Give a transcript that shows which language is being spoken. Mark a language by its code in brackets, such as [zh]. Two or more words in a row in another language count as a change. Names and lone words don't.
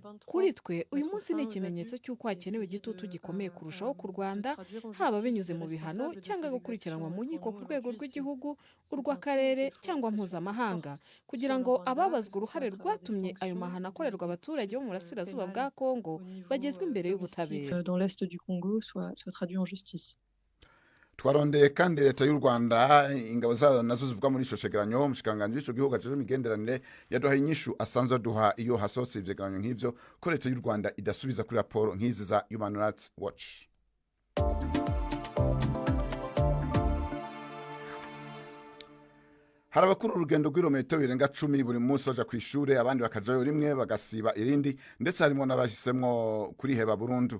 [rw] Kuri twe uyu munsi ni ikimenyetso cy'uko hakenewe igitutu gikomeye kurushaho ku Rwanda, haba binyuze mu bihano cyangwa gukurikiranwa mu nkiko ku rwego rw'igihugu, urw'akarere cyangwa mpuzamahanga, kugira ngo ababazwa uruhare rwatumye ayo mahano akorerwa abaturage bo mu burasirazuba bwa Kongo bagezwe imbere y'ubutabera. [rn] Twarondeye kandi leta y'u Rwanda, ingabo zayo nazo zivuga muri ico cegeranyo. Umushikiranganji w'ico gihugu ajeje imigenderanire yaduhaye inyishu asanzwe aduha iyo hasotse ivyegeranyo nk'ivyo, ko leta y'u Rwanda idasubiza kuri raporo nk'izi za Human Rights Watch. Hari abakuru urugendo rw'irometero birenga 10 buri munsi baja kw'ishure, abandi bakajayo rimwe bagasiba irindi, ndetse harimo n'abahisemwo kuriheba burundu.